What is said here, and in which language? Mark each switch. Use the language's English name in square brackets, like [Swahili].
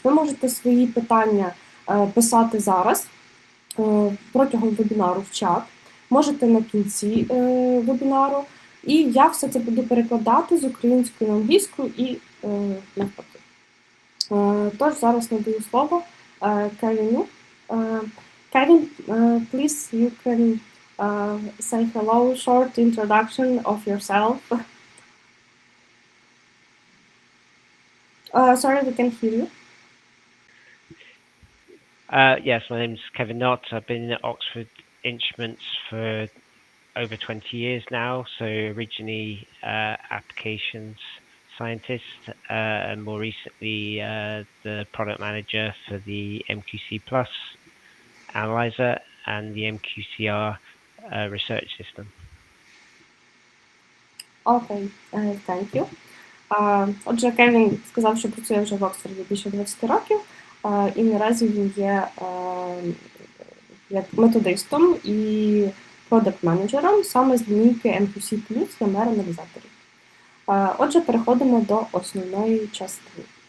[Ukrainian] Ви можете свої питання писати зараз протягом вебінару в чат, можете на кінці вебінару, і я все це буду перекладати з української на англійську і навпаки. Тож зараз надаю слово [English] Kevin. Kevin, please, you can say hello, short introduction of yourself. Sorry, we can hear you. Yes, my name's Kevin Knott. I've been at Oxford Instruments for over 20 years now. So originally applications scientist, and more recently the product manager for the MQC Plus analyzer and the MQCR research system. Окей, thank you. [Ukrainian] Отже, Кевін сказав, що працює вже в Оксфорді більше 20 років, і наразі він є як методистом і продакт-менеджером саме з лінійки MQC Plus для мер-аналізаторів. Отже, переходимо до основної частини.